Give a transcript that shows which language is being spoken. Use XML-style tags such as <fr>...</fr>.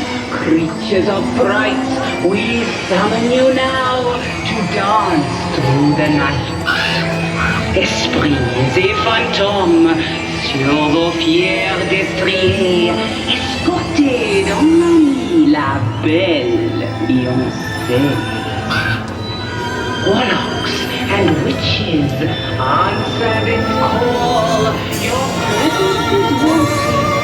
<en>Creatures of bright, we summon you now to dance through the night.</en> <fr>Esprits et fantômes, sur vos fiers destriers, escortez dans la nuit la belle fiancée.</fr> <en>Warlocks and witches, answer this call, your presence is wanted.</en>